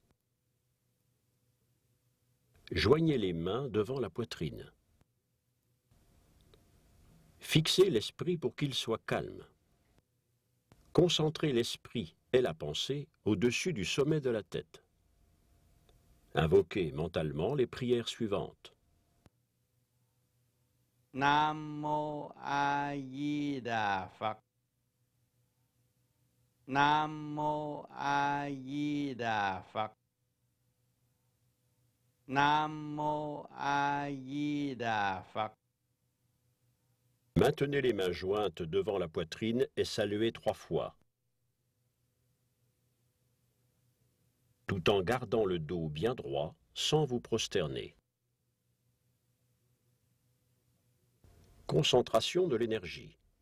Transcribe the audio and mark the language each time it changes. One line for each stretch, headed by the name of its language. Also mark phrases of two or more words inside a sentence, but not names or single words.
French: Joignez les mains devant la poitrine. Fixez l'esprit pour qu'il soit calme. Concentrez l'esprit et la pensée au-dessus du sommet de la tête. Invoquez mentalement les prières suivantes.
Vietnamese: Nam Mô A Di Đà Phật. Nam Mô A Di Đà Phật. Nam Mô A Di Đà Phật.
French: Maintenez les mains jointes devant la poitrine et saluez 3 fois. Tout en gardant le dos bien droit, sans vous prosterner. Concentration de l'énergie.